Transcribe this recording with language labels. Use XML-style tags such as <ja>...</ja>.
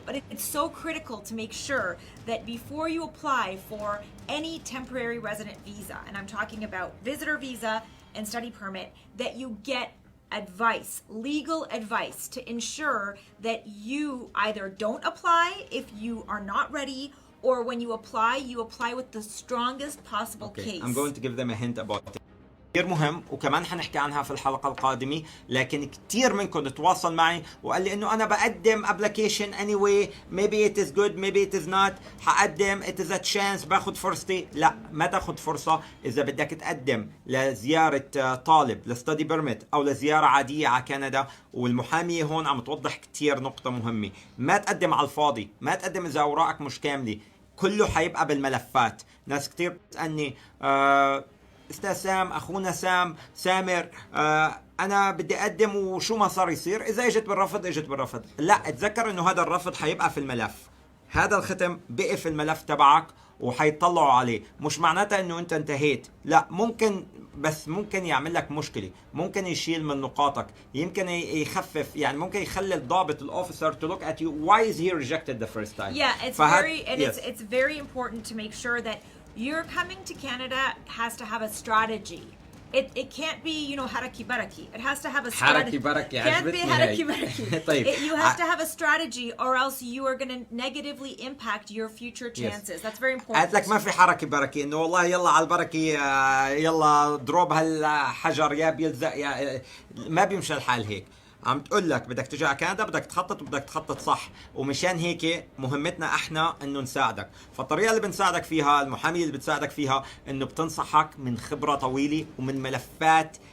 <en>But it's so critical to make sure that before you apply for any temporary resident visa, and I'm talking about visitor visa and study permit, that you get advice, legal advice, to ensure that you either don't apply if you are not ready, or when you apply with the strongest possible case. I'm going to give them a hint about it. كتير مهم وكمان حنحكي عنها في الحلقة القادمة. لكن كتير منكم تواصل معي وقال لي انه انا بقدم application anyway, maybe it is good maybe it is not.</en> <ar>حقدم</ar> <en>it is a chance</en> <ar>باخد فرصتي. لا ما تاخد فرصة. اذا بدك تقدم لزيارة طالب لستدي بيرميت او لزيارة عادية على كندا، والمحامية هون عم توضح كتير نقطة مهمة. ما تقدم على الفاضي، ما تقدم اذا اوراقك مش كاملة. كله حيبقى بالملفات. ناس كتير بتسألني استاذ سام، اخونا سامر انا بدي اقدم وشو ما صار يصير؟ اذا اجت بالرفض. لا، اتذكر انه هذا الرفض حيبقى في الملف. هذا الختم بقي في الملف تبعك وحيطلعوا عليه. مش معناتها انه انت انتهيت، لا، ممكن يعمل لك مشكله، ممكن يشيل من نقاطك، يمكن يخفف، يعني ممكن يخلي الضابط الاوفيسر</ar> <en>to look at you why is he rejected the first time. Yeah, it's very important to make sure that you're coming to Canada has to have a strategy. It can't be,</en> <ar>haraki baraki.</ar> <en>It has to have a strategy. Can't be haraki baraki. You have to have a strategy, or else you are going to negatively impact your future chances. That's very important.</en> <ar>قالت لك ما في حركة بركة، انه والله يلا على البركة، يلا اضرب هالحجر يا بيلزق يا ما بيمشي الحال هيك. عم تقول لك بدك تجي على كندا بدك تخطط وبدك تخطط صح، ومشان هيك مهمتنا احنا انه نساعدك. فالطريقه اللي بنساعدك فيها، المحاميه اللي بتساعدك فيها، انه بتنصحك من خبره طويله ومن ملفات.</ar>